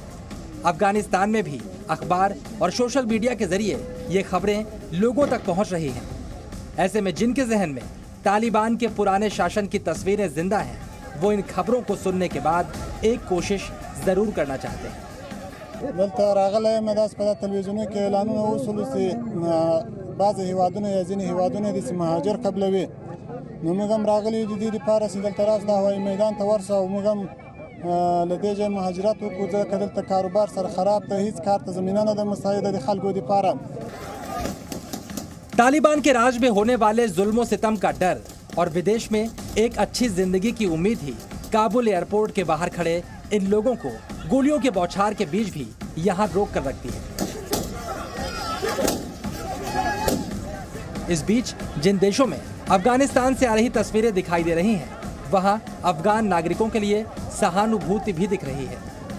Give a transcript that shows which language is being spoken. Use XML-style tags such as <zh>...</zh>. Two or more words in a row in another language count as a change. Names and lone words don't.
<hi>अफगानिस्तान में भी अखबार और सोशल मीडिया के जरिए ये खबरें लोगों तक पहुंच रही हैं। ऐसे में जिनके जहन में तालिबान के पुराने शासन की तस्वीरें जिंदा हैं, वो इन खबरों को सुनने के बाद एक कोशिश जरूर करना चाहते हैं।</hi> <ps>دلته راغلی مې داس په تلویزیونو کې اعلانونه وسول چې بعض هیوادونه یا ځینې هیوادونه د مهاجر قبلوي، نو موږ هم راغلي د دې لپاره چې دلته راځو د هوایي میدان ته ورسو او موږ هم له دې ځایه مهاجرت وکړو، ځکه دلته کاروبار سره خراب ته هیڅ کار ته زمینه نه ده مساعده د خلکو لپاره।</ps> <hi>तालिबान के राज में होने वाले जुल्म सितम का डर और विदेश में एक अच्छी जिंदगी की उम्मीद ही काबुल एयरपोर्ट के बाहर खड़े इन लोगों को गोलियों के बौछार के बीच भी यहां रोक कर रखती है। इस बीच जिन देशों में अफगानिस्तान से आ रही तस्वीरें दिखाई दे रही हैं, वहां अफगान नागरिकों के लिए सहानुभूति भी दिख रही है।</hi>